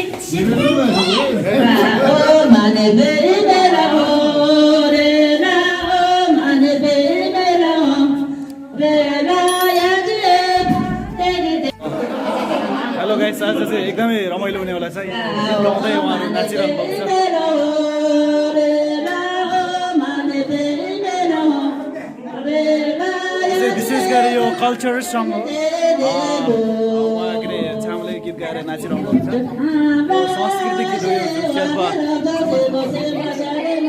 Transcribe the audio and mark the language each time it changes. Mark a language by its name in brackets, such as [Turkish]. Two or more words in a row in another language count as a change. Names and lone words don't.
[Sherpa] माने बेरा हो रे ना ओ माने बेरा हो रे ना याजे तेरे [English] hello guys, [Nepali] आज चाहिँ एकदमै रमाइलो हुनेवाला छ। गाउँदै उहाँहरू नाचिरहनु भएको छ। [Sherpa] बेरा हो रे ना ओ माने बेरा हो रे ना [Nepali] चाहिँ विशेष गरी यो [English] culture song [Nepali] हो। उहाँ के अरे छामले गीत गाएर नाचिरहनु भएको छ। संस्कृतिक गीत हो यो शेर्पा